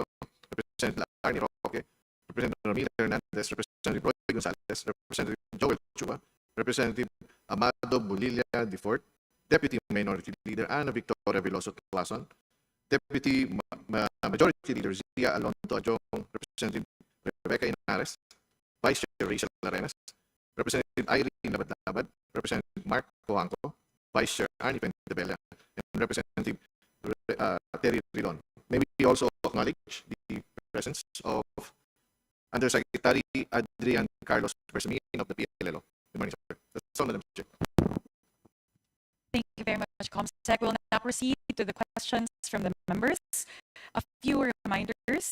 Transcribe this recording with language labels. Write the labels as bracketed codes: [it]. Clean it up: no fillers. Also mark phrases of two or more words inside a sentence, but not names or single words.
[en] Representative Arnie Roque, Representative Romila Hernandez, Representative Roy Gonzalez, Representative Joel Chua, Representative Amado Bulilia Defort, Deputy Minority Leader Ana Victoria Veloso Tuason, Deputy Majority Leader Zia Alonso Adjong, Representative Rebecca Inares, Vice Chair Rachel Arenas, Representative Irene Labad-Labad, Representative Mark Coanco, Vice Chair Arnie Pentebella, and Representative Terry Ridon. May we also acknowledge the presence of Undersecretary Adrian Carlos Persamin of the PLLO. Good morning, sir. That's all, Madam Chair. Thank you very much, ComSec. We'll now proceed to the questions from the members. A few reminders.